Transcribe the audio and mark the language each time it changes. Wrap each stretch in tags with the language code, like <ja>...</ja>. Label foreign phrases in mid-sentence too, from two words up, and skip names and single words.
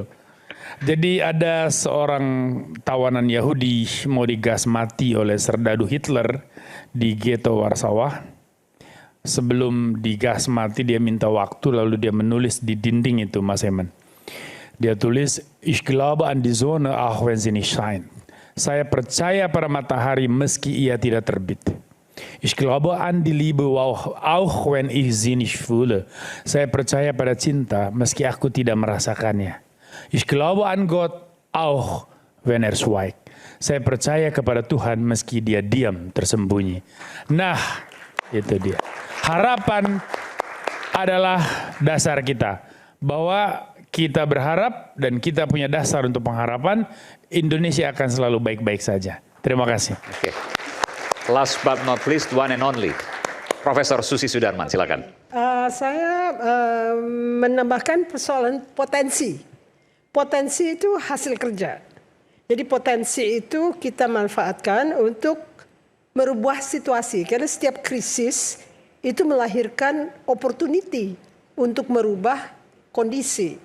<id>Jadi ada seorang tawanan Yahudi mau digas mati oleh serdadu Hitler di ghetto Warsawa. Sebelum digas mati dia minta waktu lalu dia menulis di dinding itu Mas Aiman. Dia tulis,</id> <de>Ich glaube an die Sonne auch wenn sie nicht scheint.</de> <id>Saya percaya pada matahari meski ia tidak terbit.</id> <de>Ich glaube an die Liebe auch wenn ich sie nicht fühle.</de> <id>Saya percaya pada cinta meski aku tidak merasakannya.</id> <de>Ich glaube an Gott auch wenn er schweigt.</de> <id>Saya percaya kepada Tuhan meski dia diam tersembunyi. Nah, itu dia. Harapan adalah dasar kita. Bahwa kita berharap dan kita punya dasar untuk pengharapan, Indonesia akan selalu baik-baik saja. Terima kasih.</id> <en>Okay. Last but not least, one and only,</en> <id>Profesor Susi Sudarman, silakan. Saya menambahkan persoalan potensi. Potensi itu hasil kerja. Jadi potensi itu kita manfaatkan untuk merubah situasi. Karena setiap krisis itu melahirkan opportunity untuk merubah kondisi.</id>